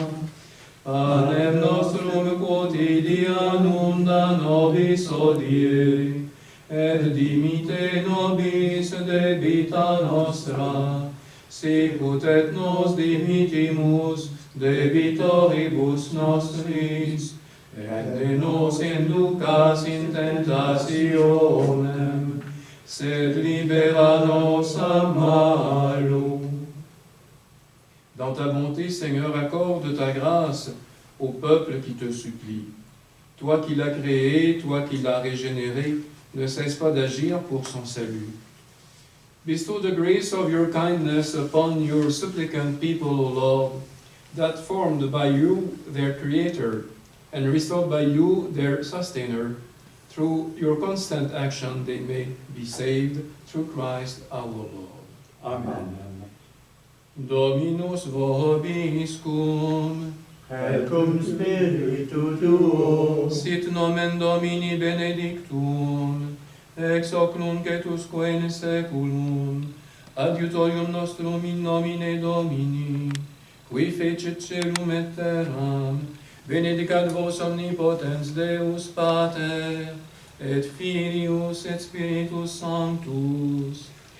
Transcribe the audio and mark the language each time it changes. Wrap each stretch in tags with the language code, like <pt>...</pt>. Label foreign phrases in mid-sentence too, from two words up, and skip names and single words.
<la>Panem nostrum quotidianum da nobis hodie, et dimite nobis debita nostra, sicut et nos dimitimus debitoribus nostris, et ne nos inducas in tentationem, sed libera nos a malo.</la> <fr>Dans ta bonté, Seigneur, accorde ta grâce au peuple qui te supplie. Toi qui l'as créé, toi qui l'as régénéré, ne cesse pas d'agir pour son salut.</fr> <en>Bestow the grace of your kindness upon your supplicant people, O Lord, that formed by you their Creator, and restored by you their Sustainer. Through your constant action they may be saved through Christ our Lord. Amen.</en> <la>Dominus vobiscum, et cum spiritu tuo, sit nomen Domini benedictum, ex hoc nunc et usque in saeculum, adiutorium nostrum in nomine Domini, qui fecit celum et terram, benedicat vos omnipotens Deus Pater, et Filius et Spiritus Sanctus.</la>